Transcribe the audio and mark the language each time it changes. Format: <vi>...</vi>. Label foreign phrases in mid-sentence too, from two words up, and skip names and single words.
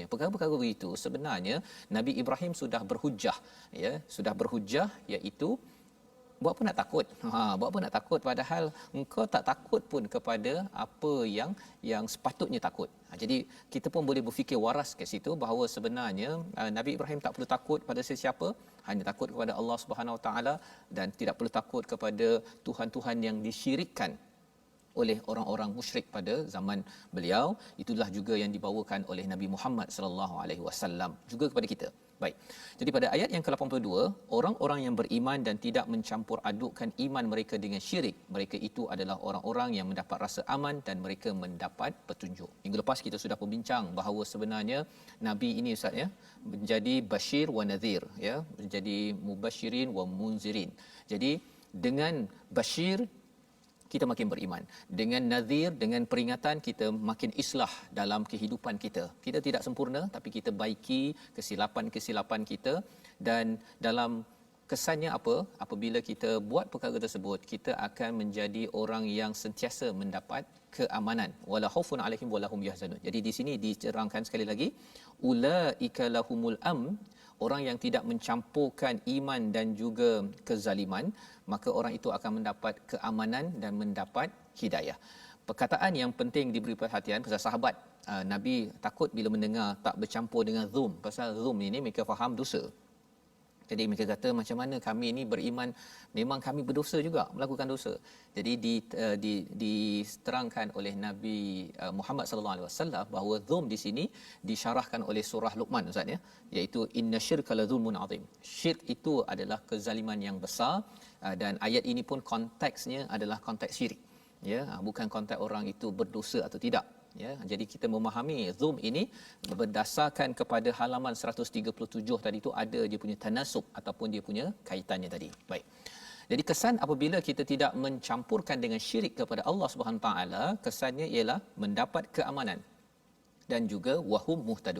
<ms>Perkara-perkara begitu sebenarnya Nabi Ibrahim sudah berhujah, ya, sudah berhujah, iaitu buat apa nak takut? Buat apa nak takut padahal engkau tak takut pun kepada apa yang sepatutnya takut. Jadi kita pun boleh berfikir waras ke situ bahawa sebenarnya Nabi Ibrahim tak perlu takut pada sesiapa, hanya takut kepada</ms> <ar>الله سبحانه وتعالى</ar> <ms>dan tidak perlu takut kepada tuhan-tuhan yang disyirikkan oleh orang-orang musyrik pada zaman beliau. Itulah juga yang dibawakan oleh Nabi Muhammad</ms> <ar>صلى الله عليه وسلم</ar> <ms>juga kepada kita. Baik. Jadi pada ayat yang ke-82, orang-orang yang beriman dan tidak mencampur adukkan iman mereka dengan syirik, mereka itu adalah orang-orang yang mendapat rasa aman dan mereka mendapat petunjuk. Minggu lepas kita sudah berbincang bahawa sebenarnya nabi ini Ustaz, ya, menjadi</ms> <ar>بشير ونذير,</ar> <ms>ya, menjadi</ms> <ar>مبشرين ومنذرين.</ar> <ms>Jadi dengan bashir kita makin beriman, dengan nadhir, dengan peringatan kita makin islah dalam kehidupan kita. Kita tidak sempurna tapi kita baiki kesilapan-kesilapan kita, dan dalam kesannya apabila kita buat perkara tersebut, kita akan menjadi orang yang sentiasa mendapat keamanan.</ms> <ar>ولا خوف عليهم ولا هم يحزنون.</ar> <ms>Jadi di sini diterangkan sekali lagi,</ms> <ar>أولئك لهم الأمن,</ar> <ms>orang yang tidak mencampurkan iman dan juga kezaliman, maka orang itu akan mendapat keamanan dan mendapat hidayah. Perkataan yang penting diberi perhatian pasal sahabat Nabi takut bila mendengar tak bercampur dengan zulm. Pasal zulm ini mereka faham dosa. Jadi mereka kata macam mana kami ini beriman, memang kami berdosa juga, melakukan dosa. Jadi diterangkan oleh Nabi Muhammad</ms> <ar>صلى الله عليه وسلم</ar> <ms>bahawa zulm di sini disyarahkan oleh surah Luqman Ustaz, ya, iaitu</ms> <ar>إن الشرك لظلم عظيم.</ar> <ms>Syirk itu adalah kezaliman yang besar, dan ayat ini pun konteksnya adalah konteks syirik, ya, bukan konteks orang itu berdosa atau tidak, ya. Jadi kita memahami zulm ini berdasarkan kepada halaman 137 tadi tu, ada dia punya tanasub ataupun dia punya kaitannya tadi. Baik. Jadi kesan apabila kita tidak mencampurkan dengan syirik kepada</ms> <ar>الله سبحانه تعالى,</ar> <ms>kesannya ialah mendapat keamanan dan juga</ms> <ar>وهم مهتدون.</ar>